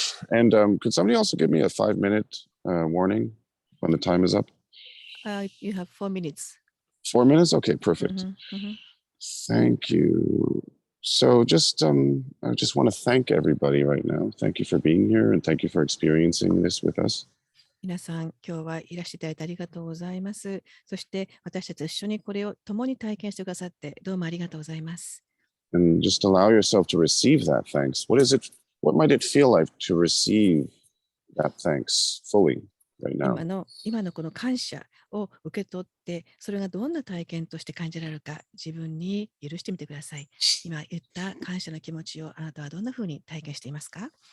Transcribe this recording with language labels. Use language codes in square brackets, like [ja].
[en] And could somebody also give me a 5-minute warning when the time is up? You have 4 minutes. 4 minutes? Okay, perfect. Thank you. So I just want to thank everybody right now. Thank you for being here and thank you for experiencing this with us. [ja] 皆さん、今日はいらしていただいてありがとうございます。そして私たちと一緒にこれを共に体験してくださってどうもありがとうございます。 [en] And just allow yourself to receive that thanks. What might it feel like to receive that thanks fully right now? [ja] 今のこの感謝を受け取って、それがどんな体験として感じられるか、自分に許してみてください。今言った感謝の気持ちをあなたはどんなふうに体験していますか